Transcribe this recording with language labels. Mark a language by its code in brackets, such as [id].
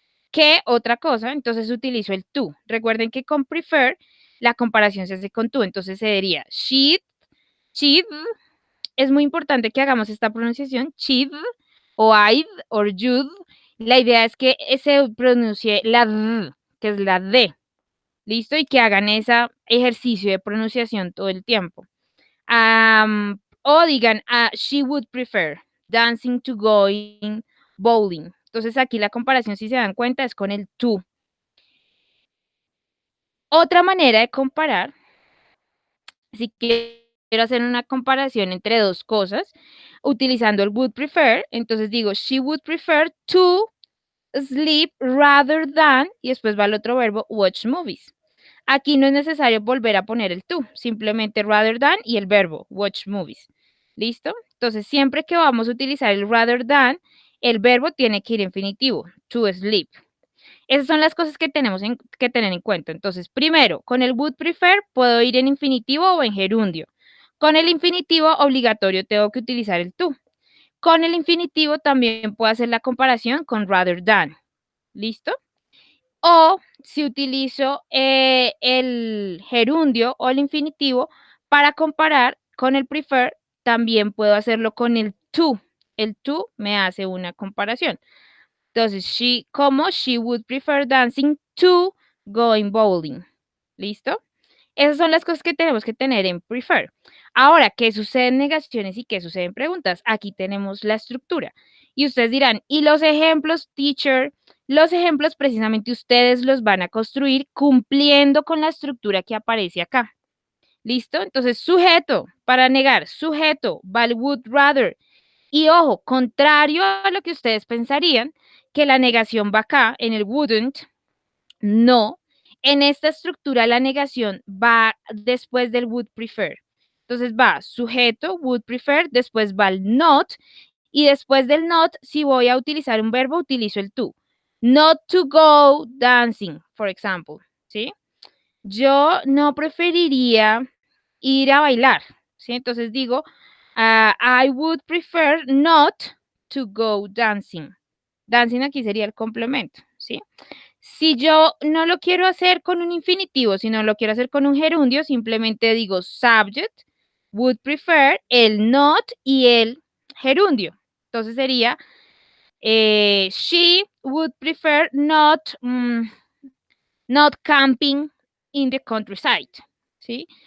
[es] ¿Qué otra cosa? Entonces utilizo el to. Recuerden que con prefer la comparación se hace con to, entonces se diría she'd. Es muy importante que hagamos esta pronunciación, she'd o I'd o you'd. La idea es que se pronuncie la d, que es la d, ¿listo? Y que hagan ese ejercicio de pronunciación todo el tiempo. O digan, [en] she would prefer dancing to going bowling. [es] Entonces aquí la comparación, si se dan cuenta, es con el to. Otra manera de comparar, si quiero hacer una comparación entre dos cosas, utilizando el would prefer, entonces digo, [en] she would prefer to sleep rather than, [es] y después va el otro verbo, [en] watch movies. [es] Aquí no es necesario volver a poner el to, simplemente rather than y el verbo, [en] watch movies. [es] ¿Listo? Entonces, siempre que vamos a utilizar el rather than, el verbo tiene que ir en infinitivo, to sleep. Esas son las cosas que tenemos que tener en cuenta. Entonces, primero, con el would prefer puedo ir en infinitivo o en gerundio. Con el infinitivo obligatorio tengo que utilizar el to. Con el infinitivo también puedo hacer la comparación con rather than. ¿Listo? O si utilizo el gerundio o el infinitivo para comparar con el prefer, también puedo hacerlo con el to. El to me hace una comparación. Entonces, [en] she would prefer dancing to going bowling. [es] ¿Listo? Esas son las cosas que tenemos que tener en prefer. Ahora, ¿qué sucede en negaciones y qué sucede en preguntas? Aquí tenemos la estructura. Y ustedes dirán, ¿y los ejemplos, teacher? Los ejemplos precisamente ustedes los van a construir cumpliendo con la estructura que aparece acá. ¿Listo? Entonces, sujeto, para negar, sujeto, val would rather. Y ojo, contrario a lo que ustedes pensarían, que la negación va acá en el wouldn't, no. En esta estructura la negación va después del would prefer. Entonces va sujeto, would prefer, después va el not y después del not, si voy a utilizar un verbo, utilizo el to. [en] Not to go dancing, for example, ¿sí? [es] Yo no preferiría ir a bailar, ¿sí? Entonces digo, [en] I would prefer not to go dancing. [es] Dancing aquí sería el complemento, ¿sí? Si yo no lo quiero hacer con un infinitivo, sino lo quiero hacer con un gerundio, simplemente digo subject, would prefer, el not y el gerundio. Entonces sería, [en] she would prefer not camping in the countryside, ¿sí?